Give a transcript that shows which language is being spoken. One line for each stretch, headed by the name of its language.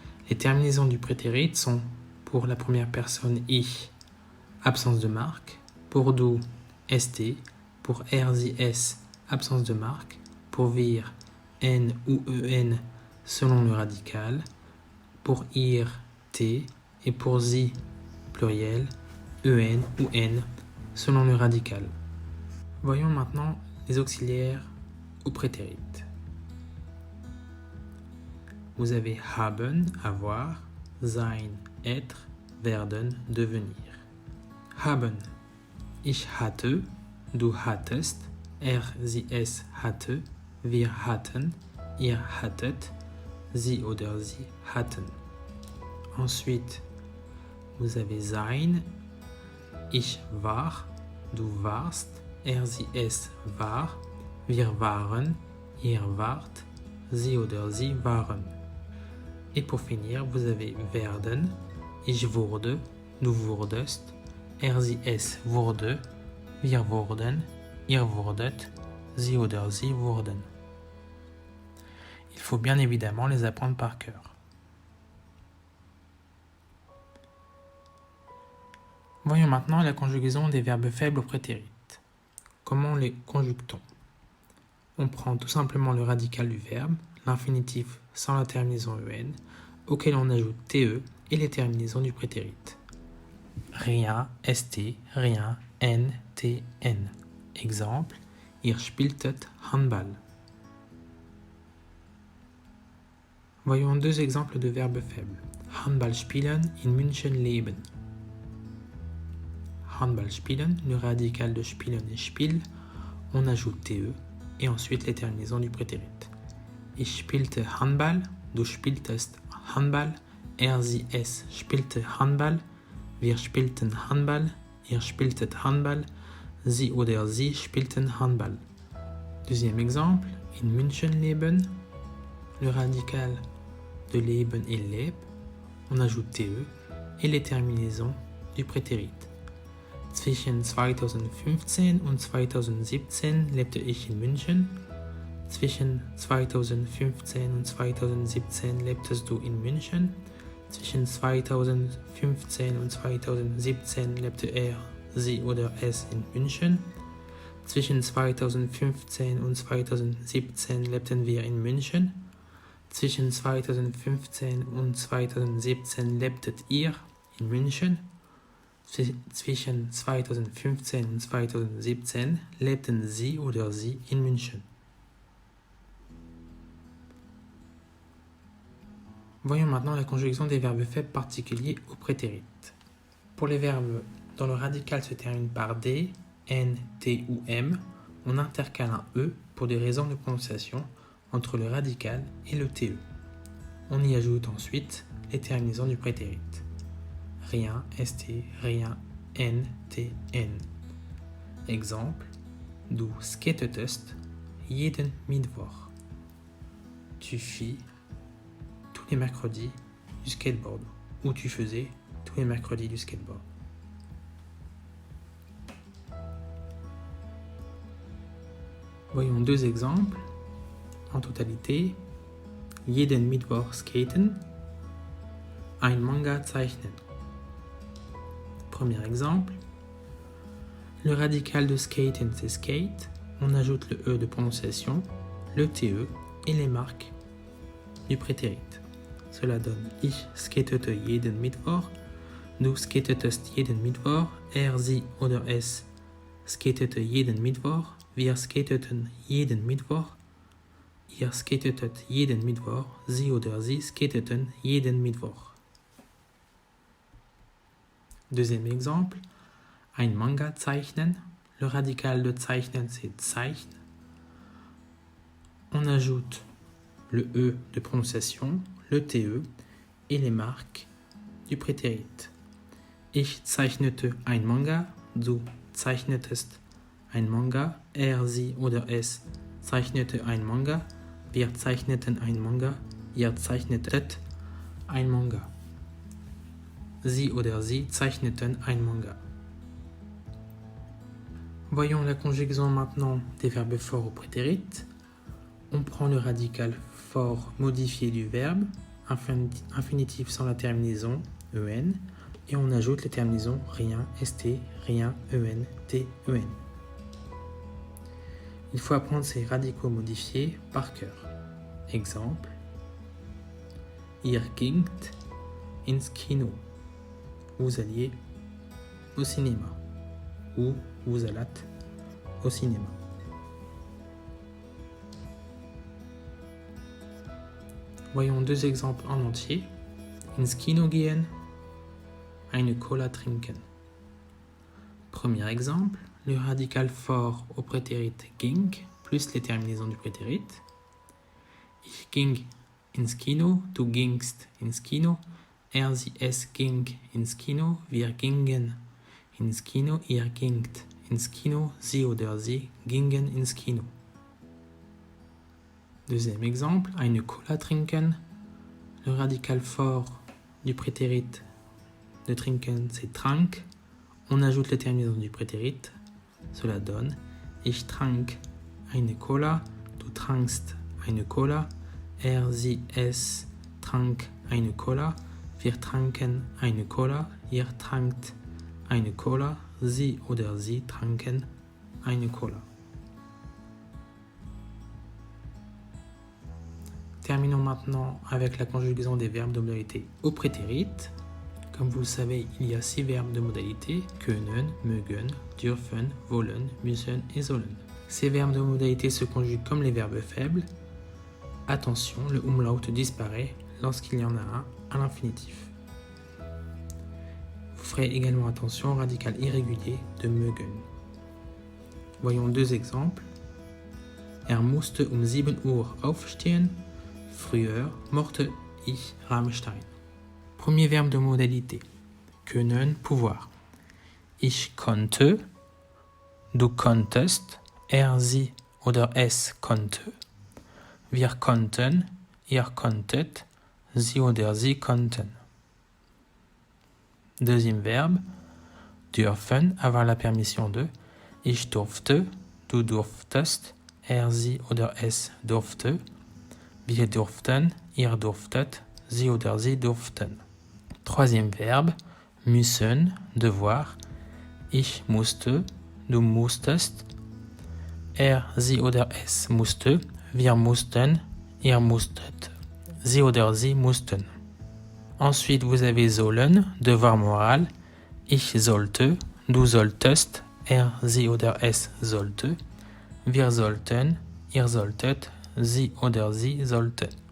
French: Les terminaisons du prétérit sont pour la première personne ich, absence de marque, pour du, st, pour er, sie, es, absence de marque, pour wir, n ou en selon le radical, pour ir, t, et pour sie, pluriel, en ou n selon le radical. Voyons maintenant les auxiliaires au prétérit. Vous avez haben, avoir, sein, être, werden, devenir.
German: Haben. Ich hatte, du hattest, er, sie, es hatte, wir hatten, ihr hattet, sie oder sie hatten.
French: Ensuite, vous avez
German: sein, ich war, du warst, er, sie, es war, wir waren, ihr wart, sie oder sie waren.
French: Et pour finir, vous avez
German: werden, ich wurde, du wurdest, er, sie, es wurde, wir wurden, ihr wurdet, sie oder sie wurden.
French: Il faut bien évidemment les apprendre par cœur. Voyons maintenant la conjugaison des verbes faibles au prétérit. Comment les conjugue-t-on? On prend tout simplement le radical du verbe, l'infinitif sans la terminaison en, auquel on ajoute te et les terminaisons du prétérit. Rien, st, rien, n, t, n.
German: Exemple, ihr spieltet Handball.
French: Voyons deux exemples de verbes faibles.
German: Handball spielen, in München leben.
French: Handball spielen, le radical de spielen est spiel, on ajoute te et ensuite les terminaisons du prétérit.
German: Ich spielte Handball, du spieltest Handball, er, sie, es spielte Handball, wir spielten Handball, ihr spieltet Handball, sie oder sie spielten Handball. Deuxième exemple, in München leben, le radical de leben est leb, on ajoute te et les terminaisons du prétérit. Zwischen 2015 und 2017 lebte ich in München. Zwischen 2015 und 2017 lebtest du in München. Zwischen 2015 und 2017 lebte er, sie oder es in München. Zwischen 2015 und 2017 lebten wir in München. Zwischen 2015 und 2017 lebtet ihr in München. Zwischen 2015 und 2017 lebten sie oder sie in München.
French: Voyons maintenant la conjugaison des verbes faibles particuliers au prétérit. Pour les verbes dont le radical se termine par d, n, t ou m, on intercale un e pour des raisons de prononciation entre le radical et le te. On y ajoute ensuite les terminaisons du prétérit. Rien, st, rien, n, t, n.
German: Exemple, du skatetest jeden Mittwoch.
French: Tu fis tous les mercredis du skateboard, ou tu faisais tous les mercredis du skateboard. Voyons deux exemples en totalité.
German: Jeden Mittwoch skaten, ein Manga zeichnen.
French: Premier exemple, le radical de skaten c'est skate, on ajoute le e de prononciation, le te et les marques du prétérit. Cela donne
German: ich skatete jeden Mittwoch, du skatetest jeden Mittwoch, er, sie oder es skatete jeden Mittwoch, wir skateten jeden Mittwoch, ihr skatetet jeden Mittwoch, sie oder sie skateten jeden Mittwoch.
French: Deuxième exemple, ein Manga zeichnen, le radical de zeichnen c'est zeichn, on ajoute le e de prononciation, le te et les marques du prétérit.
German: Ich zeichnete ein Manga, du zeichnetest ein Manga, sie oder es zeichnete ein Manga, wir zeichneten ein Manga, ihr zeichnetet ein Manga. Sie oder sie zeichneten ein Manga.
French: Voyons la conjugaison maintenant des verbes forts au prétérit. On prend le radical fort modifié du verbe, infinitif sans la terminaison en, et on ajoute les terminaisons rien, st, rien, en, t, en. Il faut apprendre ces radicaux modifiés par cœur.
German: Exemple: Ihr gingt ins Kino.
French: Vous alliez au cinéma. Ou vous allâtes au cinéma. Voyons deux exemples en entier.
German: Ins Kino gehen, eine Cola trinken.
French: Premier exemple, le radical fort au prétérit ging plus les terminaisons du prétérit.
German: Ich ging ins Kino, du gingst ins Kino, sie, es ging ins Kino, wir gingen ins Kino, ihr gingt ins Kino, sie oder sie gingen ins Kino.
French: Deuxième exemple, eine Cola trinken. Le radical fort du prétérit de trinken, c'est trank. On ajoute les terminaisons du prétérit. Cela donne
German: Ich trank eine Cola, du trankst eine Cola, sie, es trank eine Cola, wir tranken eine Cola, ihr trankt eine Cola, sie oder sie tranken eine Cola.
French: Terminons maintenant avec la conjugaison des verbes de modalité au prétérit. Comme vous le savez, il y a 6 verbes de modalité: können, mögen, dürfen, wollen, müssen et sollen. Ces verbes de modalité se conjuguent comme les verbes faibles. Attention, le umlaut disparaît lorsqu'il y en a un à l'infinitif. Vous ferez également attention au radical irrégulier de mögen. Voyons deux exemples.
German: Musste 7 Uhr aufstehen. Früher mochte ich Rammstein.
French: Premier verbe de modalité. Können, pouvoir.
German: Ich konnte, du konntest, sie oder es konnte. Wir konnten, ihr konntet, sie oder sie konnten.
French: Deuxième verbe, dürfen, avoir la permission de.
German: Ich durfte, du durftest, sie oder es durfte. Wir durften, ihr durftet, sie oder sie durften.
French: Troisième verbe, müssen, devoir.
German: Ich musste, du musstest, sie oder es musste, wir mussten, ihr musstet, sie oder sie mussten.
French: Ensuite, vous avez sollen, devoir moral.
German: Ich sollte, du solltest, sie oder es sollte. Wir sollten, ihr solltet, sie oder sie sollten.